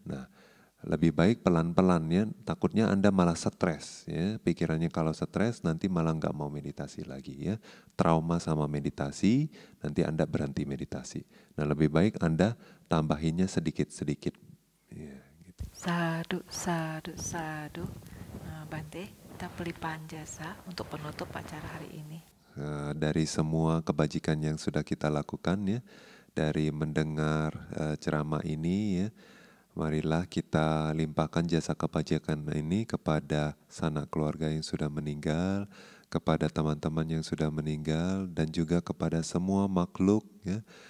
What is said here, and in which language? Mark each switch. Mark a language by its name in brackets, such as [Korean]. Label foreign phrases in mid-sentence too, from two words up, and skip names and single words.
[Indonesian] Nah, lebih baik pelan-pelan ya, takutnya Anda malah stres ya, pikirannya kalau stres nanti malah nggak mau meditasi lagi ya, trauma sama meditasi, nanti Anda berhenti meditasi. Nah, lebih baik Anda tambahinnya sedikit-sedikit. Ya, gitu. [Pali] Sadu, sadu, sadu. [Indonesian] Bante, kita pelimpahan jasa untuk penutup acara hari ini. Dari semua kebajikan yang sudah kita lakukan ya, dari mendengar ceramah ini ya, marilah kita limpahkan jasa kebajikan ini kepada sanak keluarga yang sudah meninggal, kepada teman-teman yang sudah meninggal, dan juga kepada semua makhluk ya.